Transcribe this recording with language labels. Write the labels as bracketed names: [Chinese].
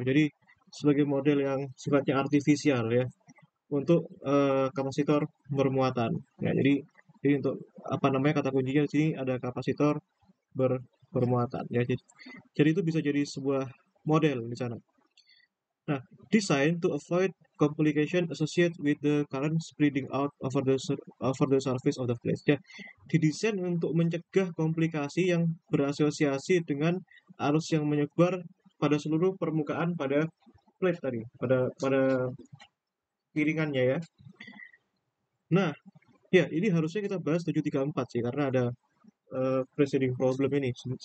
[Indonesian] Jadi sebagai model yang sifatnya artifisial ya untuk kapasitor bermuatan. Ya, jadi untuk apa namanya kata kuncinya di sini ada kapasitor bermuatan ya. Jadi itu bisa jadi sebuah model di sana. [English] Nah, designed to avoid complication associated with the current spreading out over the surface of the plate. [Indonesian] Ya, didesain untuk mencegah komplikasi yang berasosiasi dengan arus yang menyebar pada seluruh permukaan pada plate tadi, pada piringannya ya. Nah, ya ini harusnya kita bahas 734 sih karena ada preceding problem ini.